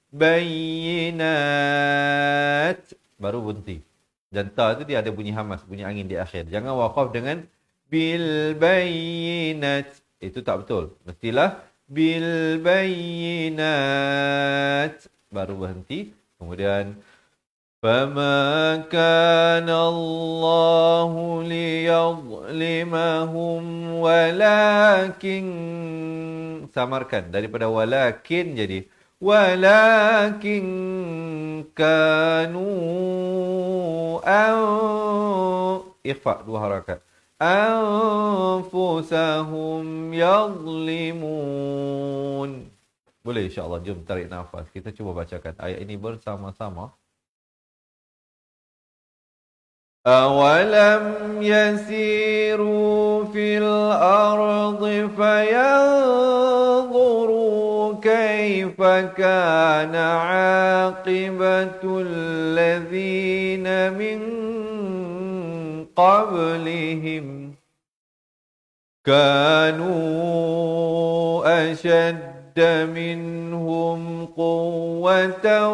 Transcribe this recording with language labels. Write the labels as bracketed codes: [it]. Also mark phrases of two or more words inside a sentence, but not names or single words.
[ms] Bayyinat baru berhenti, dan ta itu dia ada bunyi hamas, bunyi angin di akhir. Jangan waqaf dengan [ar] بالبينات, [ms] itu tak betul. Mestilah [ar] بالبينات [ms] baru berhenti. Kemudian [ar] فما كان الله ليظلمهم ولكن, [ms] samarkan daripada walakin jadi [ar] ولكن كانوا [ms] ikhfa dua harakat. [ar] أنفسهم يظلمون. [ms] Boleh [ar] إن شاء الله, [ms] jom tarik nafas. Kita cuba bacakan ayat ini bersama-sama. [ar] أولم يسيروا في الأرض فينظروا كان عاقبة الذين من قبلهم كانوا أشد منهم قوة